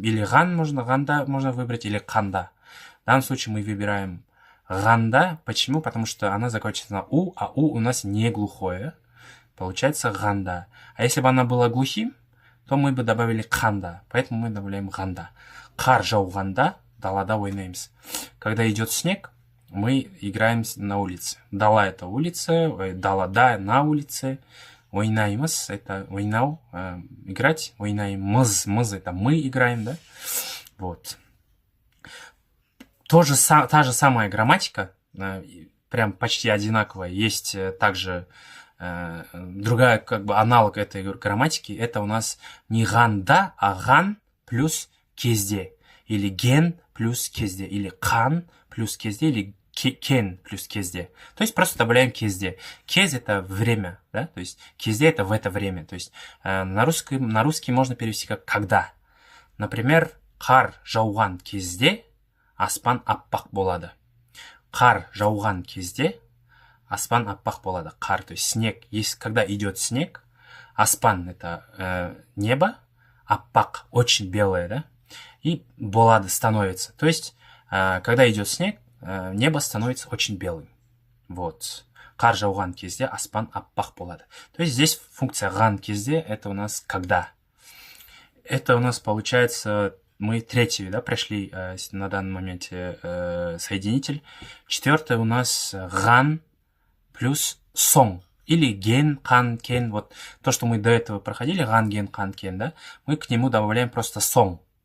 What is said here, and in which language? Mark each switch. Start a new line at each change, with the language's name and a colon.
Russian: Или «ған» можно, «ғанда» можно выбрать, или «қанда». В данном случае мы выбираем «ғанда». Почему? Потому что она заканчивается на «у», а «у» у нас не глухое. Получается «ғанда». А если бы она была глухим, то мы бы добавили «қанда». Поэтому мы добавляем «ғанда».
Kazakh: «Қар жауғанда» далада ойнаймыз.
Russian: Когда идет снег, мы играем на улице. Дала это улица, далада на улице. Ойнаймыз это ойнау, играть. Ойнаймыз, мыз это мы играем, да? Вот. Та же самая грамматика, прям почти одинаковая. Есть также другая, как бы, аналог этой грамматики. Это у нас не «ғанда», а «ған» плюс «кезде». Или «ген» плюс «кезде». Или «қан» плюс «кезде». Или «кен» плюс «кезде». То есть просто добавляем «кезде». «Кез» это время, да? То есть «кезде» это в это время. То есть на русский можно перевести как «когда».
Kazakh: Например, «қар жауған кезде аспан аппақ болады». «Қар жауған кезде аспан аппақ болады».
Russian: Қар, то есть снег. Когда идет снег, Аспан — это небо, аппак — очень белое, да? И болады — становится. То есть, когда идет снег, небо становится очень белым. Вот.
Kazakh: Қар жауған кезде аспан аппақ болады.
Russian: То есть здесь функция ған кезде — это у нас когда. Это у нас получается, мы третью, да, пришли на данном моменте соединитель. Четвертое у нас ган плюс сон. Или ген, кан, кен. Вот то, что мы до этого проходили, ган, ген, кан, кен, да, мы к нему добавляем просто сон.